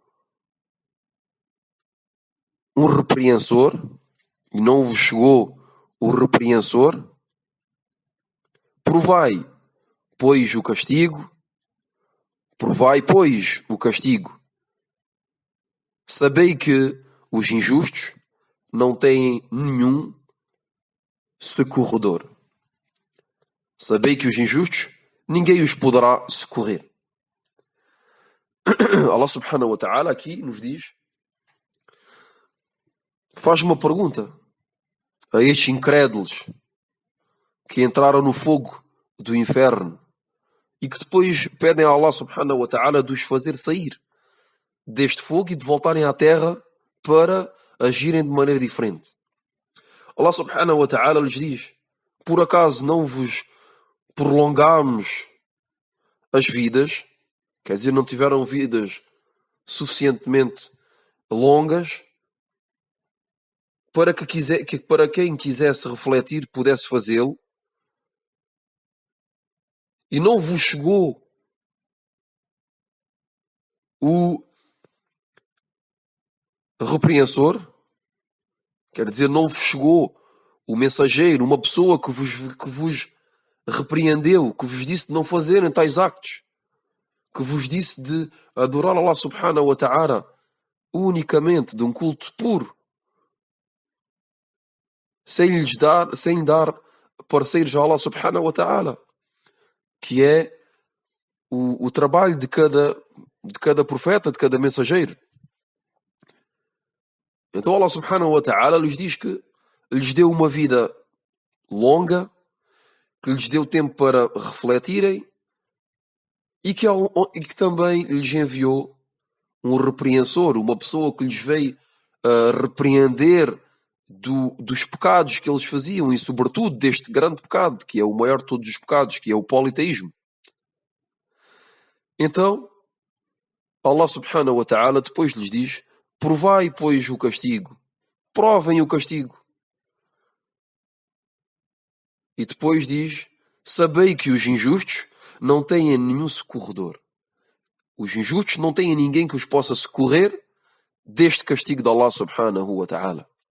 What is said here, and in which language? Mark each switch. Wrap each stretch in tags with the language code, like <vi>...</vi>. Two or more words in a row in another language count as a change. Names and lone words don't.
<pt>um repreensor, provai, pois, o castigo, sabei que os injustos não têm nenhum socorredor. Sabei que os injustos, ninguém os poderá socorrer.</pt> <ar>الله سبحانه وتعالى</ar> <pt>aqui nos diz, faz uma pergunta a estes incrédulos que entraram no fogo do inferno e que depois pedem a</pt> <ar>الله سبحانه وتعالى</ar> <pt>de os fazer sair deste fogo e de voltarem à terra para agirem de maneira diferente.</pt> <ar>الله سبحانه وتعالى</ar> <pt>lhes diz: por acaso não vos prolongamos as vidas? Quer dizer, não tiveram vidas suficientemente longas para para quem quisesse refletir pudesse fazê-lo? E não vos chegou o repreensor? Quer dizer, não vos chegou o mensageiro, uma pessoa que vos repreendeu, que vos disse de não fazerem tais actos, que vos disse de adorar</pt> <ar>الله سبحانه وتعالى</ar> <pt>unicamente, de um culto puro, sem dar parceiros a</pt> <ar>الله سبحانه وتعالى,</ar> <pt>que é o trabalho de cada profeta, de cada mensageiro. Então</pt> <ar>الله سبحانه وتعالى</ar> <pt>lhes diz que lhes deu uma vida longa, que lhes deu tempo para refletirem e que também lhes enviou um repreensor, uma pessoa que lhes veio repreender dos pecados que eles faziam e sobretudo deste grande pecado, que é o maior de todos os pecados, que é o politeísmo. Então</pt> <ar>الله سبحانه وتعالى</ar> <pt>depois lhes diz: provai, pois, o castigo. Provem o castigo. E depois diz: sabei que os injustos não têm nenhum socorredor. Os injustos não têm ninguém que os possa socorrer deste castigo de</pt> <ar>الله سبحانه وتعالى.</ar>